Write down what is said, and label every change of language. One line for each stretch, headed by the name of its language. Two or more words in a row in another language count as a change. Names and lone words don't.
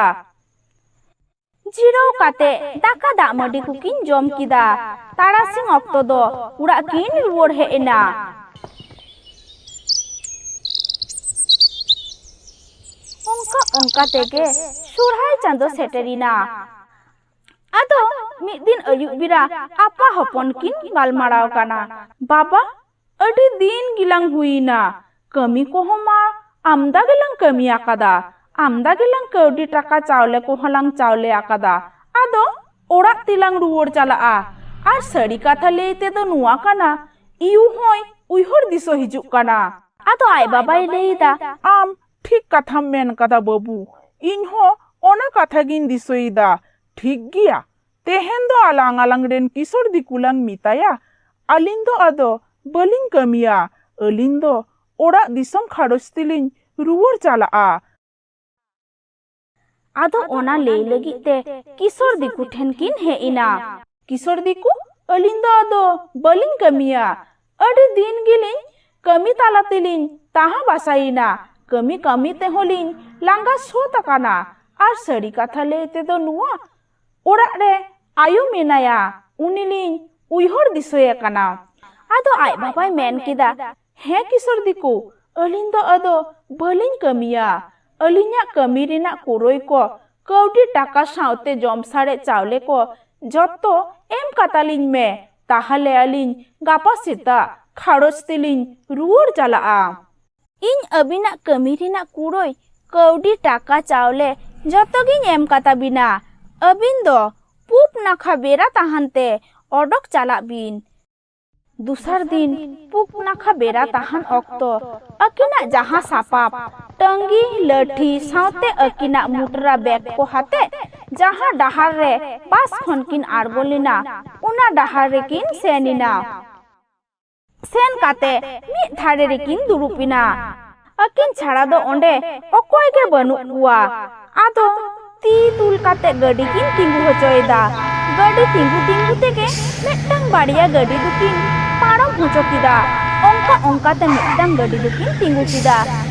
Santali: जीरो काते दाका दा मडी कुकिन जम किदा तारासिंग अक्तो दो उड़ा किन रुवर हे एना। ओंका तेगे सुरहाय चांदो सेटेरिना। आदो mid din ayuk bira apa hopon kin galmarau kana. Baba, adi din gilang huina. Kami ko homa amda gilang kami akada. Amda gilang kaudi taka chaule ko halang chaule akada. Ado orak tilang ruwar chalaa. Ar sari katha leite do nuwa kana. Iu hoy uihor diso hijuk kana. Ado ay babai leida. Am ঠিক কথা মেন কাদা বাবু ইনহ অনা কথা গিন দিসইদা ঠিক গিয়া তেহেন দো আলাং আলাং রেন কিশোর দিকুলাং মিতায়া আলিন দো আদো বলিং কামিয়া আলিন দো ওরা দিসম খারস্তিলিং রুয়ার চালা Ado ona lei lagi te kisor diku ten kin he ina. Kisor diku alin do ado baling kamiya. Adi din gilin kami talatilin taha basaina. Kami te holin langga so takana. Ar sari katha leite do nuwa. Orak re ayu menaya unilin uihor disoya kana. Ado ay babai men kida he kisor diku alin do ado baling kamiya. Alinya kami rina kuroi ko kaudi taka saute jom sare chaule ko joto em katalin me tahale alin gapa sita kharos tilin ruor jalaa. Ing abina kami rina kuroi kaudi taka chaule joto gin em katabina. Abin do pup nakha bera tahante odok chalak bin. Dusar din pup nakha bera tahan okto akina jaha sapap टंगी लठी साउते अकिना मुटरा बैग को हाते जहाँ डहार रे पास खन किन आरबोलिना उना डहार रे किन सेनिना सेन काते मी थारे रे किन दुरुपिना अकिन छाड़ा दो ओंडे ओकोय के बनु कुआ आदो ती तुल काते गडी किन तिंगु होचोयदा गडी तिंगु तेके मिट्टंग बाड़िया गडी दुकिन पारम होचोकिदा ओंका ते मिट्टंग गडी दुकिन तिंगु किदा